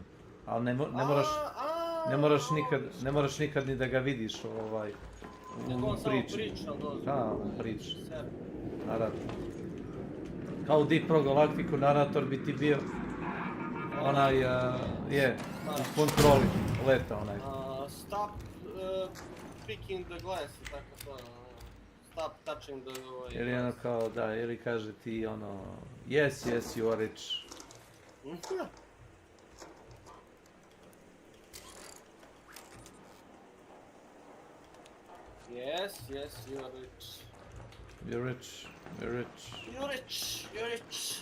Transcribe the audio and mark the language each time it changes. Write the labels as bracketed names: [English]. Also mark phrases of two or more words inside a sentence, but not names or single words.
[Serbian] Ali ne moraš nikad ni da ga vidiš u priči. Da, u priči. Narator. Kao u Deep Pro Galacticu narator bi ti bio onaj, u kontroli leta onaj. [English] Stop picking the glass, [Serbian] tako to. [English] Stop touching the... [Serbian] Ili ono kao, da, ili kaže ti ono, [English] yes, you are rich. Yes, you are rich. You're rich, you're rich. You're rich, you're rich.